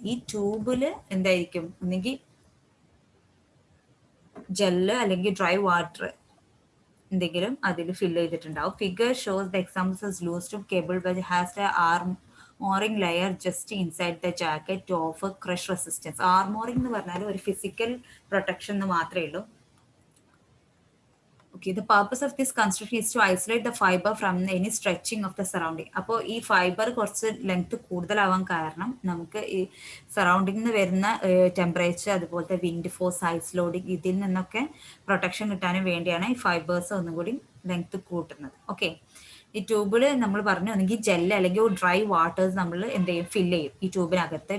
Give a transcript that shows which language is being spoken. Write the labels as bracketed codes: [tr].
[ml] ഈ ട്യൂബിൽ എന്തായിരിക്കും, ഒന്നെങ്കിൽ ജെല്ല് അല്ലെങ്കിൽ ഡ്രൈ വാട്ടർ എന്തെങ്കിലും അതിൽ ഫില്ല് ചെയ്തിട്ടുണ്ടാവും. [en] Figure shows the examples loose tube cable which has a armouring layer just inside the jacket to offer crush resistance. [ml] ആർമോറിംഗ് എന്ന് പറഞ്ഞാൽ ഒരു ഫിസിക്കൽ പ്രൊട്ടക്ഷൻ എന്ന് മാത്രമേ ഉള്ളൂ. [en] Okay, the purpose of this construction is to isolate the fiber from any stretching of the surrounding. [ml] അപ്പോൾ ഈ fibre കുറച്ച് length കൂടുതലാവാൻ കാരണം നമുക്ക് ഈ സറൗണ്ടിങ്ങിൽ നിന്ന് വരുന്ന ടെമ്പറേച്ചർ, അതുപോലത്തെ വിൻഡ് ഫോഴ്സ്, ഐസ് ലോഡിങ്, ഇതിൽ നിന്നൊക്കെ പ്രൊട്ടക്ഷൻ കിട്ടാനും വേണ്ടിയാണ് ഈ ഫൈബേഴ്സ് ഒന്നും കൂടി ലെങ്ത് കൂട്ടുന്നത്. ഓക്കെ ഈ ട്യൂബിൽ നമ്മൾ പറഞ്ഞു ഒന്നെങ്കിൽ ജെല്ല് അല്ലെങ്കിൽ ഡ്രൈ വാട്ടേഴ്സ് നമ്മൾ എന്ത് ചെയ്യും, ഫില്ല് ചെയ്യും ഈ ട്യൂബിനകത്ത്.